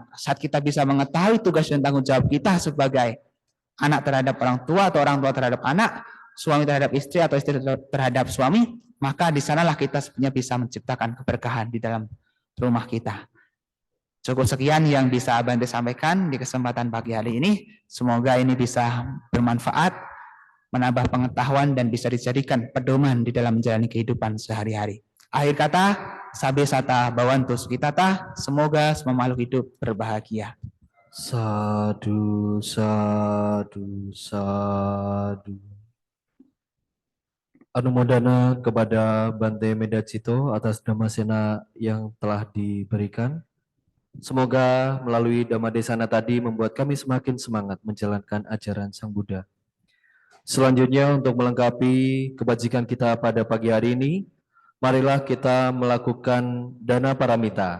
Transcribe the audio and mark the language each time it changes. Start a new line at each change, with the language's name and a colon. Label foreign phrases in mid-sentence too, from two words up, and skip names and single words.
Indonesian: Saat kita bisa mengetahui tugas dan tanggung jawab kita sebagai anak terhadap orang tua atau orang tua terhadap anak, suami terhadap istri atau istri terhadap suami, maka di sanalah kita sebenarnya bisa menciptakan keberkahan di dalam rumah kita. Cukup sekian yang bisa Bante sampaikan di kesempatan pagi hari ini. Semoga ini bisa bermanfaat, menambah pengetahuan dan bisa dijadikan pedoman di dalam menjalani kehidupan sehari-hari. Akhir kata,
Pali: sabe sata bawantu sukitata,
Indonesian: semoga semua makhluk hidup berbahagia.
Pali: Sadu, sadu, sadu.
Indonesian: Anumodana kepada Bante Medacito atas Dhammasena yang telah diberikan. Semoga melalui Dhammadesana tadi membuat kami semakin semangat menjalankan ajaran Sang Buddha. Selanjutnya untuk melengkapi kebajikan kita pada pagi hari ini, marilah kita melakukan dana paramita.